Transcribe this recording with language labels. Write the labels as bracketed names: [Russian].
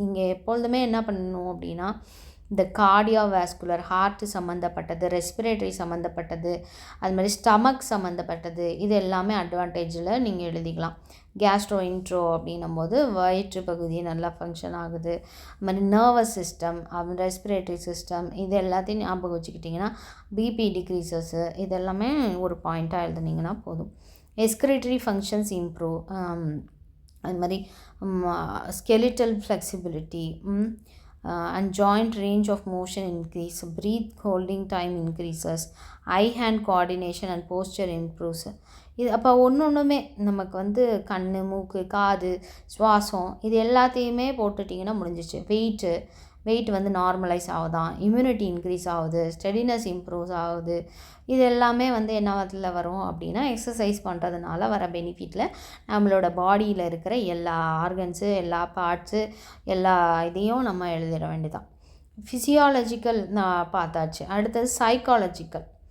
[Tamil] நீங்கள் எப்பொழுதுமே என்ன பண்ணணும் அப்படின்னா இந்த கார்டியோவாஸ்குலர், ஹார்ட்டு சம்மந்தப்பட்டது, ரெஸ்பிரேட்டரி சம்மந்தப்பட்டது, அது மாதிரி ஸ்டமக் சம்மந்தப்பட்டது, இது எல்லாமே அட்வான்டேஜில் நீங்கள் எழுதிக்கலாம். கேஸ்ட்ரோ இன்ட்ரோ அப்படின்னும் போது வயிற்று பகுதி நல்லா ஃபங்க்ஷன் ஆகுது. அது மாதிரி நர்வஸ் சிஸ்டம், ரெஸ்பிரேட்டரி சிஸ்டம், இது எல்லாத்தையும் ஞாபகம் வச்சுக்கிட்டிங்கன்னா பிபி டிக்ரீசஸ்ஸு இதெல்லாமே ஒரு பாயிண்ட்டாக எழுதுனீங்கன்னா போதும். [English] Excretory functions improve, அது மாதிரி skeletal flexibility and joint range of motion increase, breath holding time increases, eye hand coordination and posture improves. [Tamil] இது அப்போ ஒன்றுமே நமக்கு வந்து கண், மூக்கு, காது, சுவாசம், இது எல்லாத்தையுமே போட்டுட்டிங்கன்னா முடிஞ்சிச்சு. வெயிட் வந்து நார்மலைஸ் ஆகுதான், இம்யூனிட்டி இன்க்ரீஸ் ஆகுது, ஸ்டெடினஸ் இம்ப்ரூவ்ஸ் ஆகுது. இது எல்லாமே வந்து என்ன வரும் அப்படின்னா எக்ஸசைஸ் பண்ணுறதுனால வர பெனிஃபிட்டில் நம்மளோட பாடியில் இருக்கிற எல்லா ஆர்கன்ஸு, எல்லா பார்ட்ஸு, எல்லா இதையும் நம்ம எழுதிட வேண்டியதான். ஃபிசியாலஜிக்கல் பார்த்தாச்சு. அடுத்தது சைக்காலஜிக்கல்.